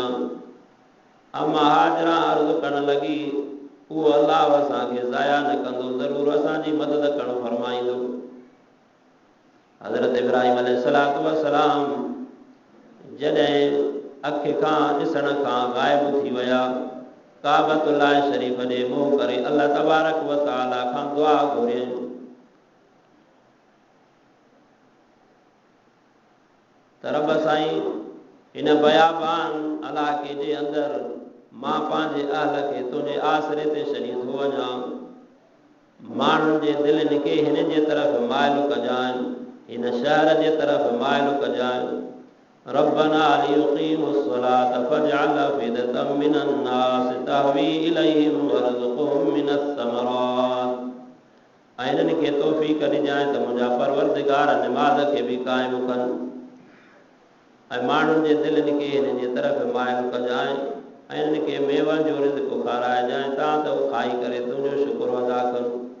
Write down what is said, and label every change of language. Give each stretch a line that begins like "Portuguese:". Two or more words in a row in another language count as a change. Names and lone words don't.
Sindhi: अम्मा हाजरा अर्ज़ु करण लॻी, उहो अलाह असांखे ज़ाया न कंदो, ज़रूरु असांजी मदद करणु फरमाईंदो। हज़रत इब्राहिम
Arabic: عليه الصلاة والسلام
Sindhi: जॾहिं अखि खां ॾिसण खां ग़ाइब थी विया, काबतुल्लाह शरीफ़ ॾे मुंहुं करे
Arabic: الله تبارك وتعالى
Sindhi: खां दुआ घुरियईं त रब साईं हिन बयाबान इलाइक़े जे अंदरि मां पंहिंजे अहल खे तुंहिंजे आसरे ते छॾी थो वञा। माण्हुनि जे दिलनि खे हिन जे तरफ़ माइल कजांइ, हिन शहर जे तरफ़ माइल कजांइ।
Arabic: ربنا ليقيموا الصلاة فاجعل أفئدة من الناس تهوي إليهم وارزقهم من الثمرات.
Sindhi: ऐं हिननि खे तौफ़ीक़ ॾिजांइ त मुंहिंजा परवरदिगार निमाज़ खे बि क़ाइमु कनि ऐं माण्हुनि जे दिलनि खे हिन जे तरफ़ माइल कजांइ ऐं हिननि खे मेवनि जो रिज़्क़ खाराइजांइ तां त खाई करे तुंहिंजो शुक्र अदा कनि।